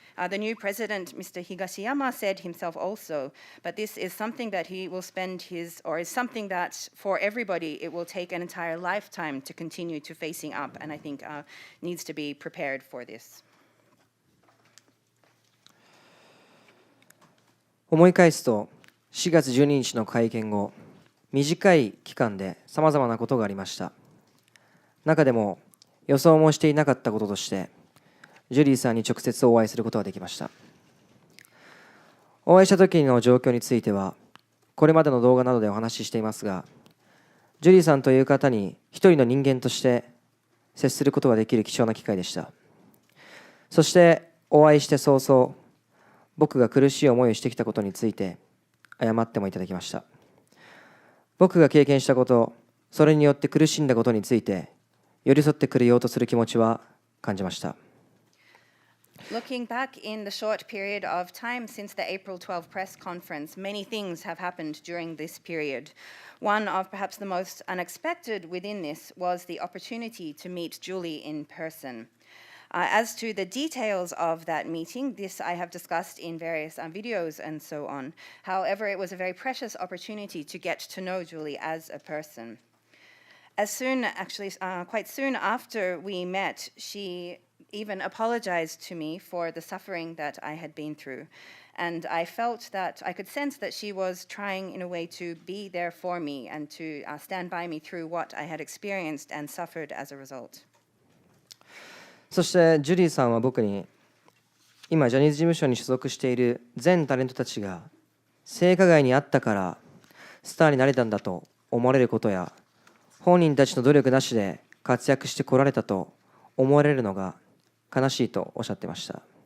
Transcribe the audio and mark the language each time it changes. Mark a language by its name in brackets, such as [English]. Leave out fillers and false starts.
[English] The new president, Mr. Higashiyama, said himself also, but this is something that he will spend is something that for everybody it will take an entire lifetime to continue to facing up, and I think needs to be prepared for this. [Japanese] 思い返すと4月12日の会見後、短い期間でさまざまなことがありました。中でも予想もしていなかったこととしてジュリーさんに直接お会いすることができました。お会いした時の状況についてはこれまでの動画などでお話ししていますが、ジュリーさんという方に一人の人間として接することができる貴重な機会でした。そしてお会いして早々、僕が苦しい思いをしてきたことについて謝ってもいただきました。僕が経験したこと、それによって苦しんだことについて寄り添ってくれようとする気持ちは感じました。 [English] Looking back in the short period of time since the April 12 press conference, many things have happened during this period. One of perhaps the most unexpected within this was the opportunity to meet Julie in person. As to the details of that meeting, this I have discussed in various videos and so on. However, it was a very precious opportunity to get to know Julie as a person. Quite soon after we met, she even apologized to me for the suffering that I had been through. And I felt that I could sense that she was trying in a way to be there for me and to stand by me through what I had experienced and suffered as a result. [Japanese] そしてジュリーさんは僕に今ジャニーズ事務所に所属している全タレントたちが性加害にあったからスターになれたんだと思われることや、本人たちの努力なしで活躍してこられたと思われるのが悲しいとおっしゃってました。